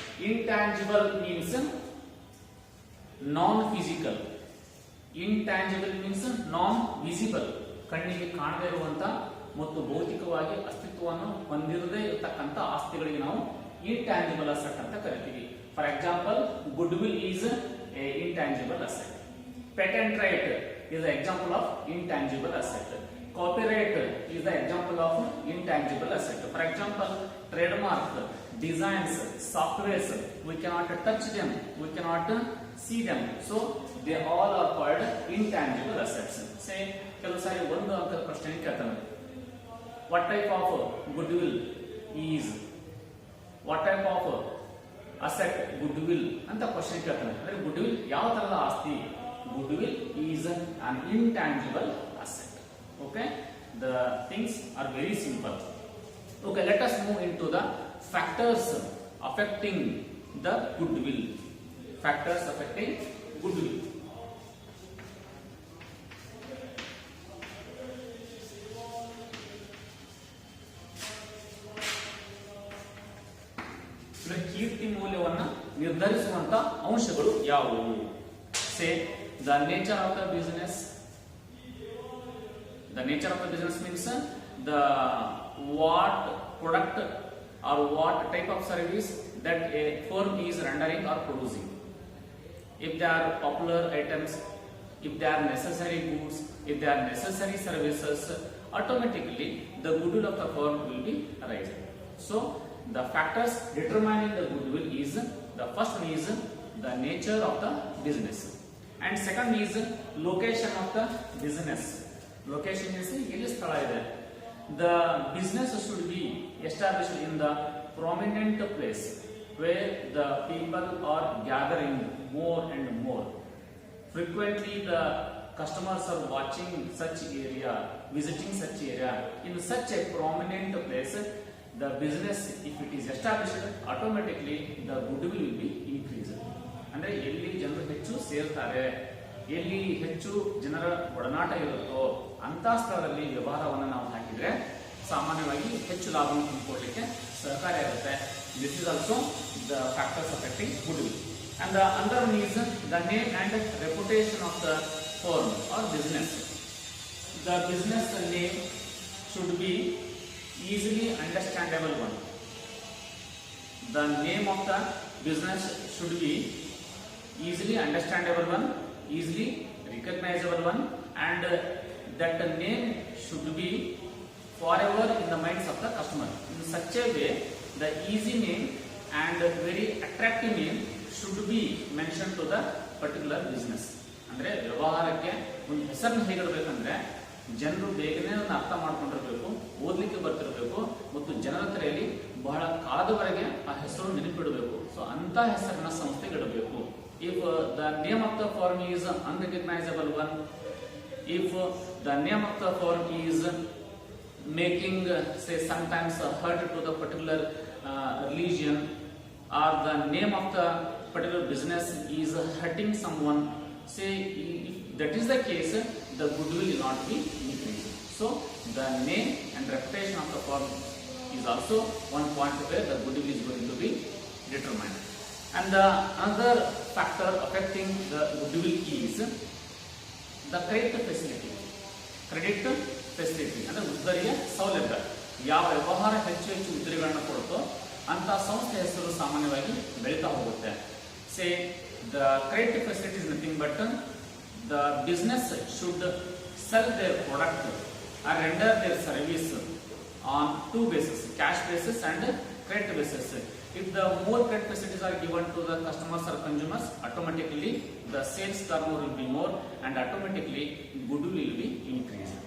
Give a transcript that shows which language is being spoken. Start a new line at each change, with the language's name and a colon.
English: Intangible means non-physical. Intangible means non-visible.
Kannada: ಕಣ್ಣಿಗೆ ಕಾಣದೇ ಇರುವಂತ ಮತ್ತು ಭೌತಿಕವಾಗಿ ಅಸ್ತಿತ್ವವನ್ನು ಹೊಂದಿರದೇ ಇರತಕ್ಕಂತ ಆಸ್ತಿಗಳಿಗೆ ನಾವು intangible asset ಅಂತ ಕರಿತೀವಿ.
English: For example, goodwill is a intangible asset. Patent right is an example of intangible asset. Copyright is the example of intangible asset. For example, trademark, designs, softwares, we cannot touch them, we cannot see them, so they all are called intangible assets. Say,
Kannada: ಕೆಲವು ಸಾರಿ ಒಂದು ಅಂಕದ ಪ್ರಶ್ನೆ ಕೇಳ್ತಾನೆ,
English: what type of goodwill is, what type of asset goodwill
Kannada: ಅಂತ question ಕೇಳ್ತಾನೆ. ಅಂದ್ರೆ goodwill ಯಾವ ತರದ ಆಸ್ತಿ?
English: Goodwill is an intangible asset. Okay, the things are very simple. Okay, let us move into the factors affecting the goodwill. Factors affecting goodwill.
Kannada: ಕೀರ್ತಿ ಮೌಲ್ಯವನ್ನು ನಿರ್ಧರಿಸುವಂತ ಅಂಶಗಳು ಯಾವುವು?
English: Say the nature of the business. The nature of the business means the what product or what type of service that a firm is rendering or producing. If they are popular items, if they are necessary goods, if they are necessary services, automatically the goodwill of the firm will be rising. So the factors determining the goodwill is, the first one is the nature of the business, and second is location of the business. Location is
Kannada: ಎಲ್ಲಿ ಸ್ಥಳ ಇದೆ.
English: The business should be established in the prominent place where the people are gathering more and more. Frequently the customers are watching such area, visiting such area. In such a prominent place, the business, if it is established, automatically the goodwill will be increased.
Kannada: ಅಂದ್ರೆ ಎಲ್ಲಿ ಜನರು ಹೆಚ್ಚು ಸೇರ್ತಾರೆ, ಎಲ್ಲಿ ಹೆಚ್ಚು ಜನರ ಒಡನಾಟ ಇರುತ್ತೋ ಅಂತ ಸ್ಥಳದಲ್ಲಿ ವ್ಯವಹಾರವನ್ನು ನಾವು ಹಾಕಿದ್ರೆ ಸಾಮಾನ್ಯವಾಗಿ ಹೆಚ್ಚು ಲಾಭವನ್ನು ತಂದುಕೊಡ್ಲಿಕ್ಕೆ ಸಹಕಾರಿಯಾಗುತ್ತೆ.
English: This is also the factors affecting goodwill. And the other one is the name and reputation of the firm or business. The business name should be easily understandable one. The name of the business should be easily understandable one, easily recognizable one, and that name should be forever in the minds of the customer. In such a way, the easy name and very attractive name should be mentioned to the particular business.
Kannada: ಅಂದ್ರೆ ವ್ಯವಹಾರಕ್ಕೆ ಒಂದು ಹೆಸರನ್ನು ಹೇಗಿಡಬೇಕಂದ್ರೆ ಜನರು ಬೇಗನೆ ಅದನ್ನು ಅರ್ಥ ಮಾಡ್ಕೊಂಡಿರಬೇಕು, ಓದ್ಲಿಕ್ಕೆ ಬರ್ತಿರಬೇಕು ಮತ್ತು ಜನರ ಹತ್ತಿರಲ್ಲಿ ಬಹಳ ಕಾಲದವರೆಗೆ ಆ ಹೆಸರು ನೆನಪಿಡಬೇಕು. ಸೊ ಅಂತ ಹೆಸರನ್ನ ಸಂಸ್ಥೆಗೆ ಇಡಬೇಕು.
English: If the name of the firm is unrecognizable one, if the name of the firm is making say sometimes hurt to the particular religion, or the name of the particular business is hurting someone, say if that is the case, the goodwill will not be increased. So the name and reputation of the firm is also one point where the goodwill is going to be determined. And the another factor affecting the goodwill is the credit facility.
Kannada: Credit facility ಅಂದ್ರೆ ಉದ್ದರಿಯ ಸೌಲಭ್ಯ. ಯಾವ ವ್ಯವಹಾರ ಹೆಚ್ಚು ಹೆಚ್ಚು ಉದ್ದರಿಗಳನ್ನು ಕೊಡುತ್ತೋ ಅಂತ ಸಂಸ್ಥೆ ಹೆಸರು ಸಾಮಾನ್ಯವಾಗಿ ಬೆಳೀತಾ ಹೋಗುತ್ತೆ.
English: Say the credit facility is nothing but the business should sell their product or render their service on two bases, cash basis and credit basis. If the more credit facilities are given to the customers or consumers, automatically the sales turnover will be more and automatically goodwill will be increased.